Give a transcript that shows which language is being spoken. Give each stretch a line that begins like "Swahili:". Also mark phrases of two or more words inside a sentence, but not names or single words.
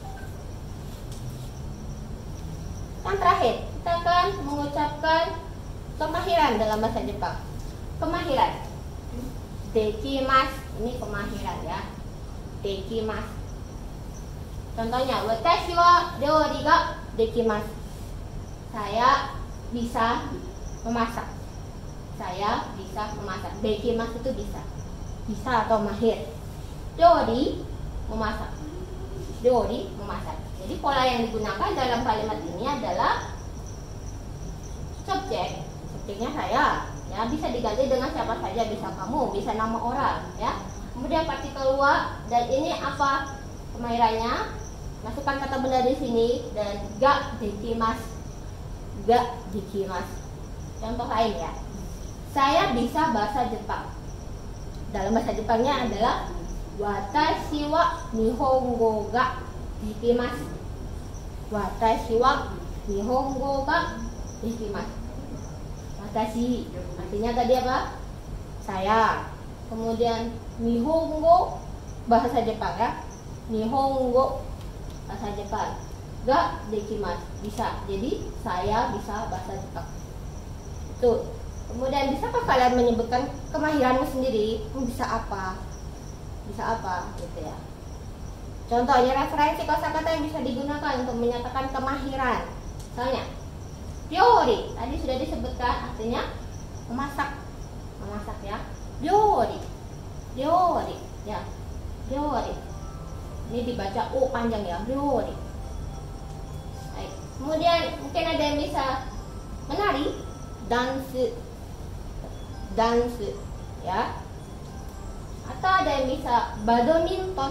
Indonesian: Yang terakhir, kita akan mengucapkan kemahiran dalam bahasa Jepang. Kemahiran. Dekimasu, ini kemahiran ya. Dekimasu. Contohnya,
Japanese: 私は料理ができます.
Indonesian: Saya bisa memasak. Saya bisa memasak. Dekimasu itu bisa. Bisa atau mahir. Ryori, memasak. Ryori, memasak. Jadi pola yang digunakan dalam kalimat ini adalah subjek. Subjeknya saya. Ya, bisa diganti dengan siapa saja, bisa kamu, bisa nama orang, ya. Kemudian partikel wa, dan ini apa kemahirannya? Masukkan kata benda di sini dan
Japanese: ができます. ができます.
Indonesian: Contoh lain ya. Saya bisa bahasa Jepang. Dalam bahasa Jepangnya adalah
Japanese: 私は日本語ができます. 私は日本語ができます.
Indonesian: Watashi artinya tadi apa? Saya. Kemudian nihongo bahasa Jepang ya. Nihongo bahasa Jepang.
Japanese: ができます,
Indonesian: bisa. Jadi saya bisa bahasa Jepang. Itu. Kemudian bisakah kalian menyebutkan kemahiranmu sendiri? Bisa apa? Bisa apa gitu ya. Contohnya referensi kosakata yang bisa digunakan untuk menyatakan kemahiran. Misalnya ryori, tadi sudah disebutkan artinya memasak. Memasak ya. Ryori. Ryori ya. Ryori. Ini dibaca U panjang ya. Ryori. Baik. Kemudian mungkin ada yang bisa menari, dance. Dance ya. Atau ada yang bisa badminton.